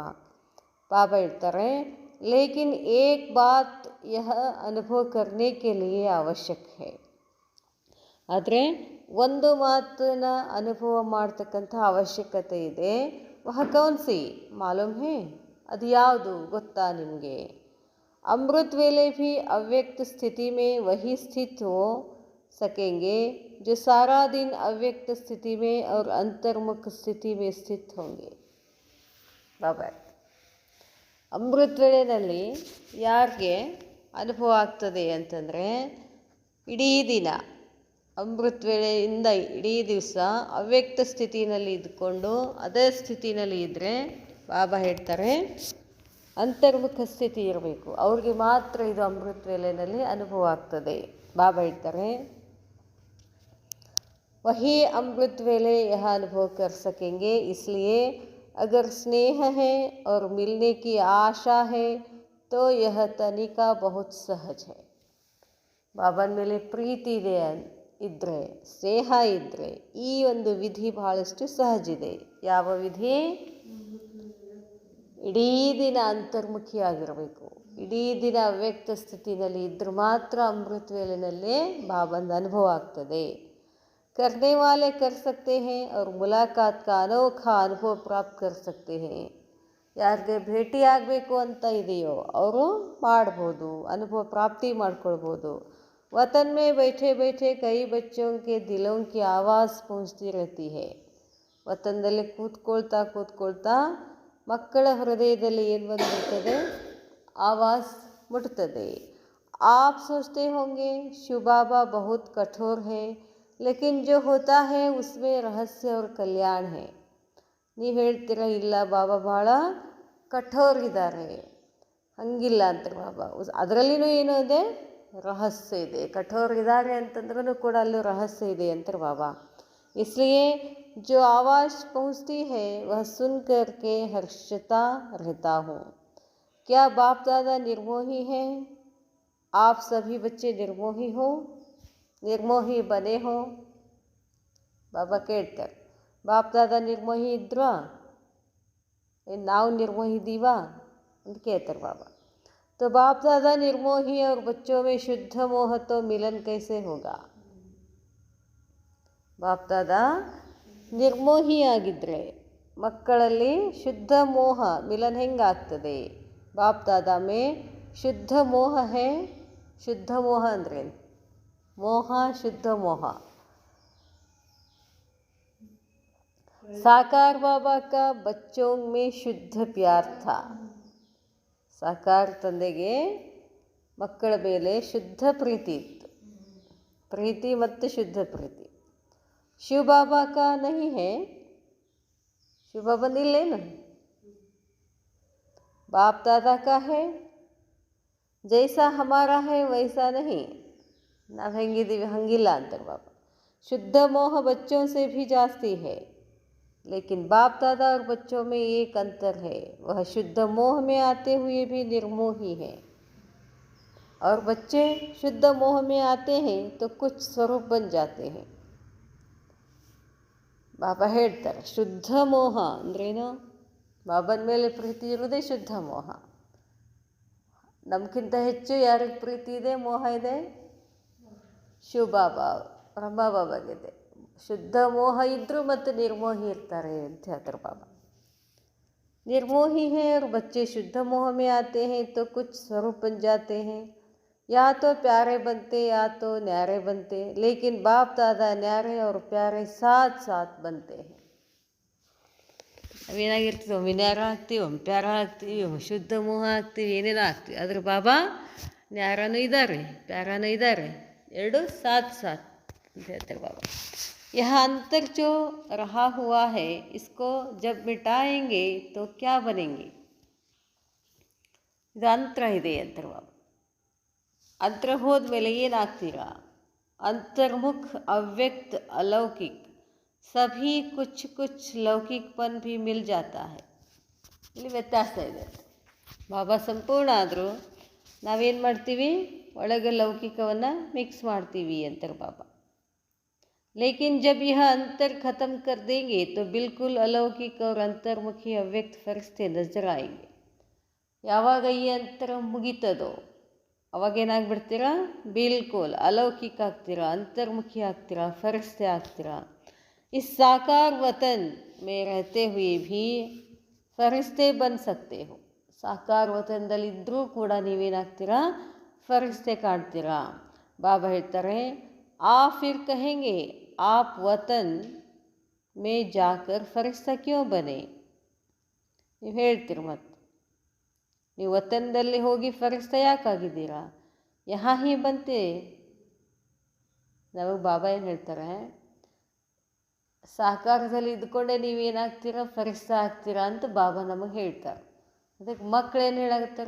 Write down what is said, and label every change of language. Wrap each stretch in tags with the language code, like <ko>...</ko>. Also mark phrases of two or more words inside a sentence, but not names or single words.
<kn>ಬಾಬಾ ಹೇಳ್ತಾರೆ,</kn> <hi>लेकिन एक बात यह अनुभव करने के लिए आवश्यक है.</hi> <kn>ಆದರೆ ಒಂದು ಮಾತನ್ನ ಅನುಭವ ಮಾಡ್ತಕ್ಕಂಥ ಅವಶ್ಯಕತೆ ಇದೆ.</kn> <hi>वह कौनसी मालूम है,</hi> <kn>ಅದು ಯಾವುದು ಗೊತ್ತಾ ನಿಮಗೆ?</kn> <hi>अमृत वेले भी अव्यक्त स्थिति में वही स्थित हो सकेंगे जो सारा दिन अव्यक्त स्थिति में और अंतर्मुख स्थिति में स्थित होंगे.</hi> <kn>ಬಾಬಾ, ಅಮೃತ ವೇಳೆಯಲ್ಲಿ ಯಾರಿಗೆ ಅನುಭವ ಆಗ್ತದೆ ಅಂತಂದರೆ, ಇಡೀ ದಿನ ಅಮೃತ ವೇಳೆಯಿಂದ ಇಡೀ ದಿವಸ ಅವ್ಯಕ್ತ ಸ್ಥಿತಿನಲ್ಲಿ ಇದ್ಕೊಂಡು ಅದೇ ಸ್ಥಿತಿನಲ್ಲಿ ಇದ್ದರೆ, ಬಾಬಾ ಹೇಳ್ತಾರೆ ಅಂತರ್ಮುಖ ಸ್ಥಿತಿ ಇರಬೇಕು, ಅವ್ರಿಗೆ ಮಾತ್ರ ಇದು ಅಮೃತ ವೇಳೆಯಲ್ಲಿ ಅನುಭವ ಆಗ್ತದೆ. ಬಾಬಾ ಹೇಳ್ತಾರೆ,</kn> <hi>वही अमृत वेले यह अनुभव कर सकेंगे. इसलिए अगर स्नेह है और मिलने की आशा है तो यह तनिका बहुत सहज है.</hi> <kn>ಬಾಬನ ಮೇಲೆ ಪ್ರೀತಿ ಇದೆ ಇದ್ದರೆ, ಸ್ನೇಹ ಇದ್ದರೆ ಈ ಒಂದು ವಿಧಿ ಬಹಳಷ್ಟು ಸಹಜ ಇದೆ. ಯಾವ ವಿಧಿ? ಇಡೀ ದಿನ ಅಂತರ್ಮುಖಿಯಾಗಿರಬೇಕು, ಇಡೀ ದಿನ ಅವ್ಯಕ್ತ ಸ್ಥಿತಿನಲ್ಲಿ ಇದ್ದರೆ ಮಾತ್ರ ಅಮೃತ ವೇಳೆಯಲ್ಲಿ ಬಾಬನ ಅನುಭವ ಆಗ್ತದೆ.</kn> <hi>करने वाले कर सकते हैं और मुलाकात का अनोखा अनुभव प्राप्त कर सकते हैं.</hi> <kn>ಯಾರಿಗೆ ಭೇಟಿ ಆಗಬೇಕು ಅಂತ ಇದೆಯೋ ಅವರು ಮಾಡ್ಬೋದು, ಅನುಭವ ಪ್ರಾಪ್ತಿ ಮಾಡ್ಕೊಳ್ಬೋದು.</kn> <hi>वतन में बैठे बैठे कई बच्चों के दिलों की आवाज़ पहुंचती रहती है.</hi> <kn>ವತನದಲ್ಲಿ ಕೂತ್ಕೊಳ್ತಾ ಮಕ್ಕಳ ಹೃದಯದಲ್ಲಿ ಏನು ಬಂದಿರ್ತದೆ? ಆವಾಜ್ ಮುಟ್ತದೆ.</kn> <hi>आप सोचते होंगे शिव बाबा बहुत कठोर है, लेकिन जो होता है उसमें रहस्य और कल्याण है.</hi> <kn>ನೀವು ಹೇಳ್ತೀರ, ಇಲ್ಲ ಬಾಬಾ ಭಾಳ ಕಠೋರ್ ಇದ್ದಾರೆ, ಹಂಗಿಲ್ಲ ಅಂತಾರೆ ಬಾಬಾ. ಅದರಲ್ಲಿನೂ ಏನೋ ಇದೆ, ರಹಸ್ಯ ಇದೆ. ಕಠೋರ್ ಇದ್ದಾರೆ ಅಂತಂದ್ರೂ ಕೂಡ ಅಲ್ಲೂ ರಹಸ್ಯ ಇದೆ ಅಂತಾರೆ ಬಾಬಾ.</kn> <hi>इसलिए जो आवाज़ पहुँचती है वह सुन कर के हर्षता रहता हूँ. क्या बाप दादा निर्मोही है? आप सभी बच्चे निर्मोही हो, निर्मोही बने हो.</hi> <kn>ಬಾಬಾ ಕೇಳ್ತಾರೆ, ಬಾಪ್ ದಾದಾ ನಿರ್ಮೋಹಿ ಇದ್ವಾ, ಏನು ನಾವು ನಿರ್ಮೋಹಿ ಇದ್ದೀವಾ ಅಂತ ಕೇಳ್ತಾರೆ ಬಾಬಾ.</kn> <hi>तो बाप दादा निर्मोही और बच्चों में शुद्ध मोह तो मिलन कैसे होगा?</hi> <kn>ಬಾಪ್ ದಾದಾ ನಿರ್ಮೋಹಿಯಾಗಿದ್ದರೆ ಮಕ್ಕಳಲ್ಲಿ ಶುದ್ಧ ಮೋಹ ಮಿಲನ್ ಹೆಂಗಾಗ್ತದೆ?</kn> <hi>बाप दादा में शुद्ध मोह है.</hi> <kn>ಶುದ್ಧ ಮೋಹ ಅಂದರೆ</kn> <hi>मोह, शुद्ध मोह. साकार बाबा का बच्चों में शुद्ध प्यार था.</hi> <kn>ಸಾಕಾರ ತಂದೆಗೆ ಮಕ್ಕಳ ಮೇಲೆ ಶುದ್ಧ ಪ್ರೀತಿ ಇತ್ತು, ಪ್ರೀತಿ ಮತ್ತು ಶುದ್ಧ ಪ್ರೀತಿ.</kn> <hi>शिव बाबा का नहीं है.</hi> <kn>ಶಿವ ಬಾಬನಿಲ್ಲೇನು?</kn> <hi>बाप दादा का है. जैसा हमारा है वैसा नहीं.</hi> <kn>ನಾವು ಹೆಂಗಿದ್ದೀವಿ ಹಂಗಿಲ್ಲ ಅಂತಾರೆ ಬಾಬಾ.</kn> <hi>शुद्ध मोह बच्चों से भी जास्ती है, लेकिन बाप दादा और बच्चों में एक अंतर है. वह शुद्ध मोह में आते हुए भी निर्मोही है, और बच्चे शुद्ध मोह में आते हैं तो कुछ स्वरूप बन जाते हैं.</hi> <kn>ಬಾಬಾ ಹೇಳ್ತಾರೆ, ಶುದ್ಧ ಮೋಹ ಅಂದ್ರೇನು? ಬಾಬನ ಮೇಲೆ ಪ್ರೀತಿ ಇರುವುದೇ ಶುದ್ಧ ಮೋಹ. ನಮಗಿಂತ ಹೆಚ್ಚು ಯಾರಿಗೆ ಪ್ರೀತಿ ಇದೆ, ಮೋಹ ಇದೆ? ಶಿವ ಬಾಬಾ, ಬ್ರಹ್ಮ ಬಾಬಾಗಿದೆ. ಶುದ್ಧ ಮೋಹ ಇದ್ದರೂ ಮತ್ತು ನಿರ್ಮೋಹಿ ಇರ್ತಾರೆ ಅಂತ ಹೇಳ್ತಾರೆ ಬಾಬಾ.</kn> <hi>निर्मोही हैं और बच्चे शुद्ध मोह में आते हैं तो कुछ स्वरूप बन जाते हैं. या तो प्यारे बनते या तो न्यारे बनते, लेकिन बाप दादा न्यारे और प्यारे साथ साथ बनते हैं.</hi> <kn>ನಾವೇನಾಗಿರ್ತೀವಿ ಒಮ್ಮೆ ನ್ಯಾರ ಹಾಕ್ತೀವಿ, ಒಮ್ಮೆ ಪ್ಯಾರ ಹಾಕ್ತೀವಿ, ಒಮ್ಮೆ ಶುದ್ಧ ಮೋಹ ಹಾಕ್ತೀವಿ, ಏನೇನೋ ಹಾಕ್ತೀವಿ. ಆದ್ರೆ ಬಾಬಾ ನ್ಯಾರನೂ ಇದ್ದಾರೆ, ಪ್ಯಾರನೂ ಇದ್ದಾರೆ, ಎರಡು</kn> <hi>साथ साथ</hi> <kn>ಅಂತ ಹೇಳ್ತಾರೆ ಬಾಬಾ.</kn> <hi>यह अंतर जो रहा हुआ है इसको जब मिटाएंगे तो क्या बनेंगे.</hi> <kn>ಇದು ಅಂತರ ಇದೆ ಅಂತಾರೆ ಬಾಬಾ. ಅಂತರ ಹೋದ್ಮೇಲೆ ಏನಾಗ್ತೀರಾ? अंतर्मुख अव्यक्त अलौकिक सभी कुछ लौकिकपन भी मिल जाता है. ಇಲ್ಲಿ ವ್ಯತ್ಯಾಸ ಇದೆ. ಬಾಬಾ ಸಂಪೂರ್ಣ ಆದರೂ ನಾವೇನು ಮಾಡ್ತೀವಿ? ಒಳಗೆ ಲೌಕಿಕವನ್ನು ಮಿಕ್ಸ್ ಮಾಡ್ತೀವಿ ಅಂತಾರೆ ಬಾಬಾ.</kn> <hi>लेकिन जब यह अंतर ख़त्म कर देंगे तो बिल्कुल अलौकिक और अंतर्मुखी अव्यक्त फरिश्ते नजर आएंगे.</hi> <kn>ಯಾವಾಗ ಈ ಅಂತರ ಮುಗೀತದೋ ಅವಾಗೇನಾಗ್ಬಿಡ್ತೀರಾ? ಬಿಲ್ಕುಲ್ अलौकिक ಆಗ್ತೀರಾ, अंतर्मुखी ಆಗ್ತೀರಾ, फरिश्ते ಆಗ್ತೀರಾ.</kn> <hi>इस साकार वतन में रहते हुए भी फरिश्ते बन सकते हो.</hi> <kn>ಸಾಕಾರ ವತನದಲ್ಲಿದ್ದರೂ ಕೂಡ ನೀವೇನಾಗ್ತೀರಾ? ಫರಿಶ್ತೆ ಕಾಣ್ತೀರಾ. ಬಾಬಾ ಹೇಳ್ತಾರೆ,</kn> <hi>आ फिर कहेंगे आप वतन में जाकर फरिश्ता क्यों बने.</hi> <kn>ನೀವು ಹೇಳ್ತೀರಿ ಮತ್ತೆ, ನೀವು ವತನದಲ್ಲಿ ಹೋಗಿ ಫರಿಶ್ತ ಯಾಕಾಗಿದ್ದೀರಾ?</kn> <hi>यहाँ ही बनते.</hi> <kn>ನಮಗೆ ಬಾಬಾ ಏನು ಹೇಳ್ತಾರೆ? ಸಾಕಾರದಲ್ಲಿ ಇದ್ಕೊಂಡೆ ನೀವೇನಾಗ್ತೀರಾ? ಫರಿಶ್ತ ಆಗ್ತೀರಾ ಅಂತ ಬಾಬಾ ನಮಗೆ ಹೇಳ್ತಾರೆ. ಅದಕ್ಕೆ ಮಕ್ಕಳೇನು ಹೇಳಾಗತ್ತಾರ?</kn>